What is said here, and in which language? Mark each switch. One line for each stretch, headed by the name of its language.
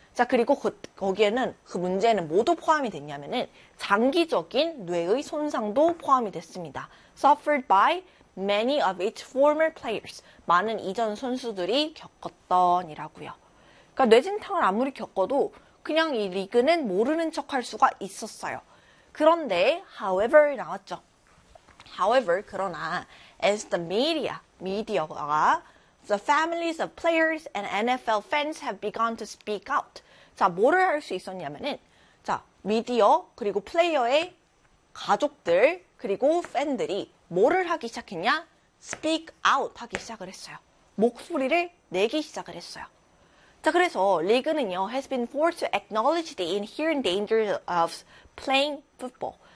Korean: 자, 그리고 거기에는 그 문제는 모두 포함이 됐냐면은 장기적인 뇌의 손상도 포함이 됐습니다.
English: Suffered by many of its former players.
Korean: 많은 이전 선수들이 겪었던이라고요. 그러니까 뇌진탕을 아무리 겪어도 그냥 이 리그는 모르는 척할 수가 있었어요. 그런데
English: however
Korean: 나왔죠.
English: However,
Korean: 그러나
English: as the media,
Korean: 미디어가
English: the families of players and NFL fans have begun to speak out.
Korean: 자, 뭐를 할수 있었냐면은 자, 미디어 그리고 플레이어의 가족들 그리고 팬들이 뭐를 하기 시작했냐?
English: speak out
Korean: 하기 시작을 했어요. 목소리를 내기 시작을 했어요. 자, 그래서 리그는요,
English: has been forced to acknowledge the inherent dangers of playing football.